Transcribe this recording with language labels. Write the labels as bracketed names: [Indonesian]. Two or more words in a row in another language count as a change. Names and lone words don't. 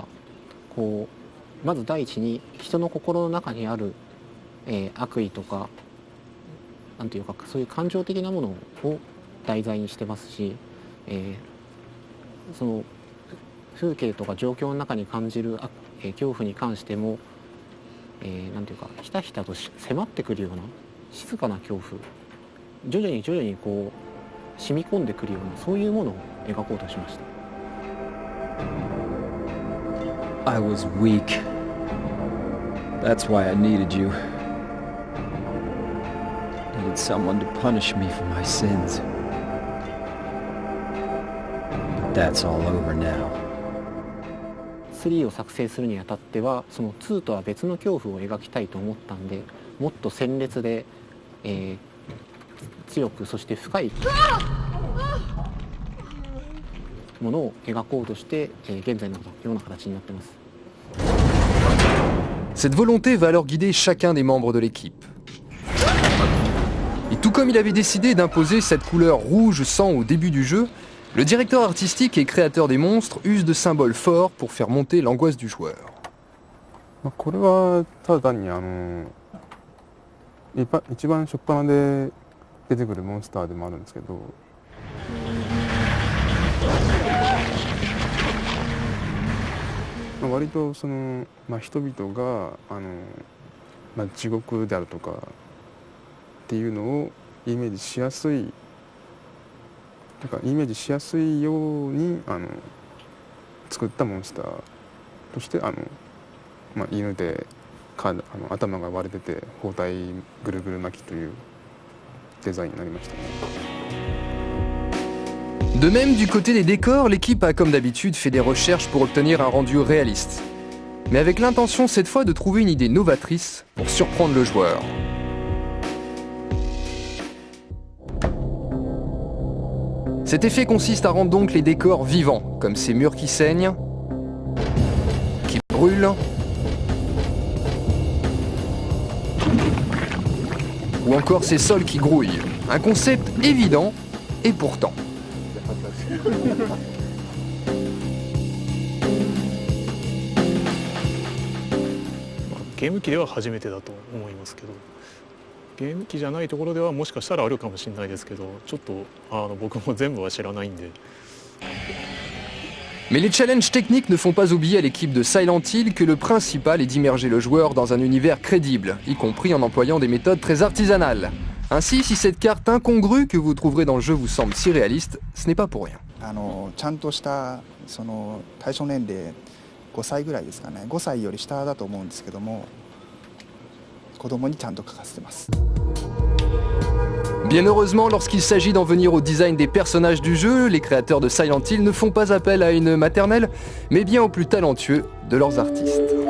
[Japanese] まず第一に人の心の中にある、悪意とかなんていうかそういう感情的なものを題材にしてますし、その風景とか状況の中に感じる恐怖に関しても、なんていうかひたひたと迫ってくるような静かな恐怖、徐々に染み込んでくるようなそういうものを描こうとしました。 [English] I was weak. That's why I needed you. Needed someone to punish me for my sins. But that's all over now. [Japanese] 3 を作成するにあたってはその2とは別の恐怖を描きたいと思ったんで、もっと鮮烈で、強くそして深いものを描こうとして、現在のような形になっています。 [French] Cette volonté va alors guider chacun des membres de l'équipe. Et tout comme il avait décidé d'imposer cette couleur rouge sang au début du jeu, le directeur artistique et créateur des monstres use de symboles forts pour faire monter l'angoisse du joueur. [Japanese] これはただ単に一番初っ端で出てくるモンスターでもあるんですけど、割と人々が地獄であるとかっていうのをイメージしやすいように作ったモンスターとして犬で頭が割れてて包帯ぐるぐる巻きというデザインになりましたね。 [French] De même, du côté des décors, l'équipe a comme d'habitude fait des recherches pour obtenir un rendu réaliste. Mais avec l'intention cette fois de trouver une idée novatrice pour surprendre le joueur. Cet effet consiste à rendre donc les décors vivants, comme ces murs qui saignent, qui brûlent, ou encore ces sols qui grouillent. Un concept évident et pourtant. [Japanese] ゲーム機では初めてだと思いますけど、ゲーム機じゃないところではもしかしたらあるかもしれないですけど、ちょっと僕も全部は知らないんで。 [French] Mais les challenges techniques ne font pas oublier à l'équipe de Silent Hill que le principal est d'immerger le joueur dans un univers crédible, y compris en employant des méthodes très artisanales. Ainsi, si cette carte incongrue que vous trouverez dans le jeu vous semble si réaliste, ce n'est pas pour rien. [Japanese] ちゃんとした対象年齢5歳ぐらいですかね、5歳より下だと思うんですけども、子供にちゃんと書かせてます。 [French] Bien heureusement, lorsqu'il s'agit d'en venir au design des personnages du jeu, les créateurs de Silent Hill ne font pas appel à une maternelle, mais bien aux plus talentueux de leurs artistes.